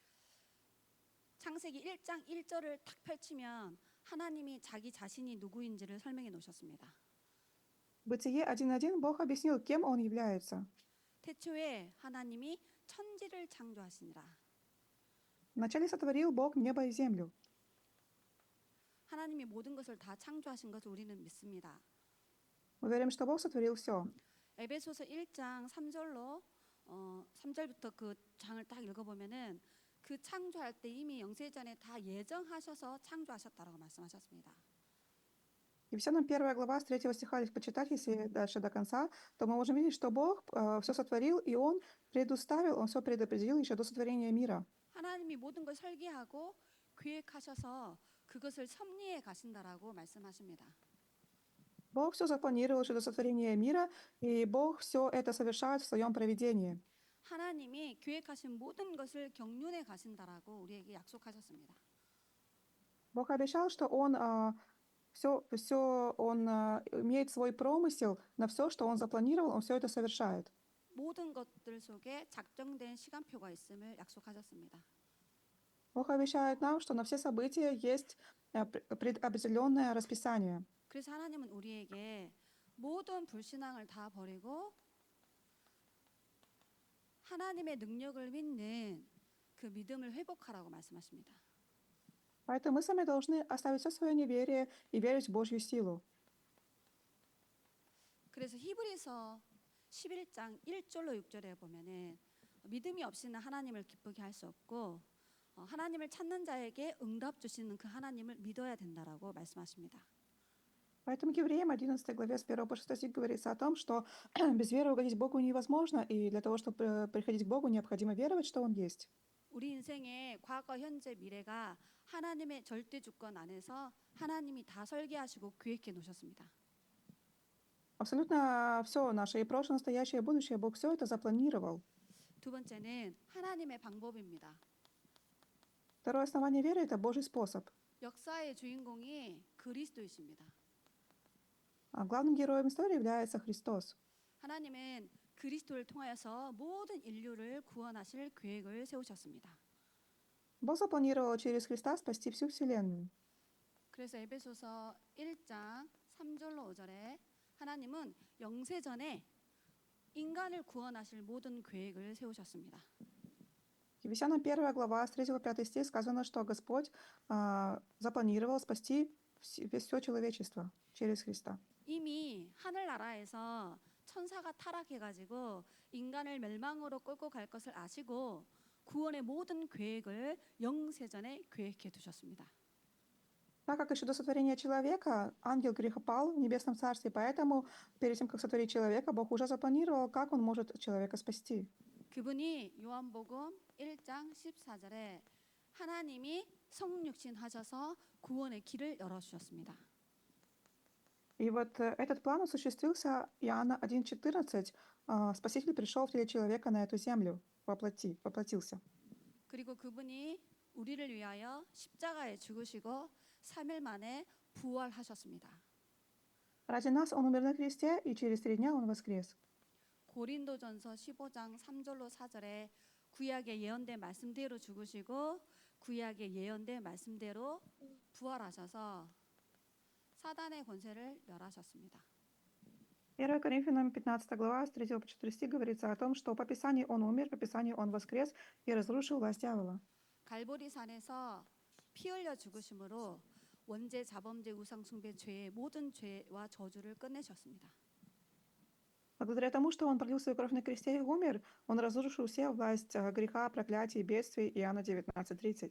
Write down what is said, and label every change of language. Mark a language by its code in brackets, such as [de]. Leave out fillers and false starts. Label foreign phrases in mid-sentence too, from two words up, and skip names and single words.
[ko] 창세기 1장 1절을 탁 펼치면 하나님이 자기 자신이 누구인지를 설명해 놓으셨습니다. [ru] Бытие 1:1 Бог объяснил, кем Он является. [ko] 태초에 하나님이 천지를 창조하시니라. [ru] Вначале сотворил Бог небо и землю. [ko] 하나님이 모든 것을 다 창조하신 것을 우리는 믿습니다. [ru] Мы верим, что Бог сотворил все. [ko] 에베소서 1장 3절로 3절부터 그 장을 딱 읽어보면은 그 창조할 때 이미 영세전에 다 예정하셔서 창조하셨다라고 말씀하셨습니다. [ru] Ефесянам 1 глава с 3 стиха, если почитать, если дальше до конца, то мы можем видеть, что Бог все сотворил, и Он предуставил, Он все предопределил еще до сотворения мира. [ko] 하나님이 모든 걸 설계하고 계획하셔서 그것을 섭리해 가신다라고 말씀하십니다. [ru] Бог все запланировал еще до сотворения мира, и Бог все это совершает в своем провидении. [ko] 하나님이 계획하신 모든 것을 경륜해 가신다라고 우리에게 약속하셨습니다. [ru] Бог обещал, что Он Он имеет свой промысел на все, что Он запланировал, Он все это совершает. [ko] 모든 것들 속에 작정된 시간표가 있음을 약속하셨습니다. [ru] Бог обещает нам, что на все события есть предопределенное расписание. [ko] 그래서 하나님은 우리에게 모든 불신앙을 다 버리고 하나님의 능력을 믿는 그 믿음을 회복하라고 말씀하십니다. [ru] Поэтому мы сами должны оставить все свое неверие и верить в Божью силу. [ko] 그래서 히브리서 11장 1절로 6절에 보면은 믿음이 없이는 하나님을 기쁘게 할 수 없고 하나님을 찾는 자에게 응답 주시는 그 하나님을 믿어야 된다라고 말씀하십니다. [ru] Поэтому Евреям 11 главе с 1 по 6 стих говорится о том, что без веры угодить Богу невозможно, и для того, чтобы приходить к Богу, необходимо веровать, что Он есть. [ko] 우리 인생의 과거, 현재, 미래가 하나님의 절대 주권 안에서 하나님이 다 설계하시고 계획해 놓으셨습니다. [ru] Абсолютно все наше, и прошлое, настоящее, и будущее, Бог все это запланировал. [ko] 두 번째는 하나님의 방법입니다. [ru] Второе основание веры – это Божий способ. [ko] 역사의 주인공이 그리스도이십니다. [ru] А главным героем истории является Христос. [ko] 하나님은 그리스도를 통하여서 모든 인류를 구원하실 계획을 세우셨습니다. [ru] Бог запланировал через Христа спасти всю вселенную. [ko] 그래서 에베소서 1장 3절로 5절에 하나님은 영세전에 인간을 구원하실 모든 계획을 세우셨습니다. [ru] Ефесянам 1 глава с 3 по 5 стих сказано, что Господь запланировал спасти все человечество через Христа. [ko] 이미 하늘나라에서 천사가 타락해가지고 인간을 멸망으로 끌고 갈 것을 아시고 구원의 모든 계획을 영세전에 계획해 두셨습니다. [ru] Так как еще до сотворения человека ангел грехопал в небесном царстве, поэтому перед тем, как сотворить человека, Бог уже запланировал, как он может человека спасти. [ko] 그분이 요한복음 1장 14절에 하나님이 성육신 하셔서 구원의 길을 열어주셨습니다. [ru] И вот этот план осуществился, Иоанна 1:14, Спаситель пришел в теле человека на эту землю, воплотился. [ko] 그리고 그분이 우리를 위하여 십자가에 죽으시고 3일 만에 부활하셨습니다. [ru] Ради нас Он умер на кресте, и через 3 дня Он воскрес. [ko] 고린도전서 15장 3절로 4절에 구약의 예언된 말씀대로 죽으시고 구약의 예언된 말씀대로 부활하셔서 사단의 권세를 멸하셨습니다. [ru] 1 Коринфянам 15 глава с 3 по 4 стих говорится о том, что по Писанию Он умер, по Писанию Он воскрес и разрушил власть дьявола. [ko] 갈보리산에서 피 흘려 죽으심으로 원죄, 자범죄, 우상 숭배, 죄의 모든 죄와 저주를 끝내셨습니다. [ru] Благодаря тому, что Он пролил свою кровь на кресте и умер, Он разрушил все власть греха, проклятий, бедствий. Иоанна 19:30.